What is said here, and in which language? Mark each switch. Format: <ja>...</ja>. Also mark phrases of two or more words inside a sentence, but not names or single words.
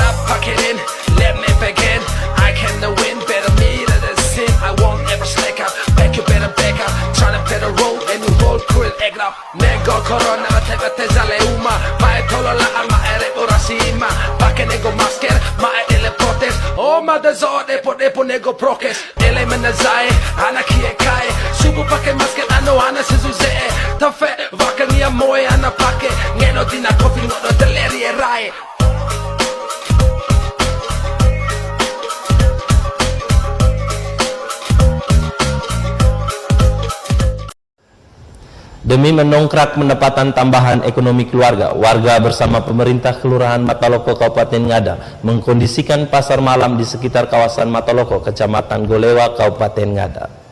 <en>Pack it in, let me begin. I can win, better me than the sin. I won't ever slack up, back you better back up. Tryna better roll and you roll cool egg up.</en> <nxg>Nego corona tega tezale uma. Mae tolo la alma ere orasima. Pakke nego masker, mae ele protest. Oh ma desode po nego prokes. Ele menazai, ana kie kai. Subu pakke masker ano ana sizuze. Tafe vakania moe ana pakke. Ngeno dina kofi no teleri rai.</nxg> <id>Demi mendongkrak pendapatan tambahan ekonomi keluarga, warga bersama pemerintah Kelurahan Mataloko Kabupaten Ngada mengkondisikan pasar malam di sekitar kawasan Mataloko, Kecamatan Golewa, Kabupaten Ngada.</id>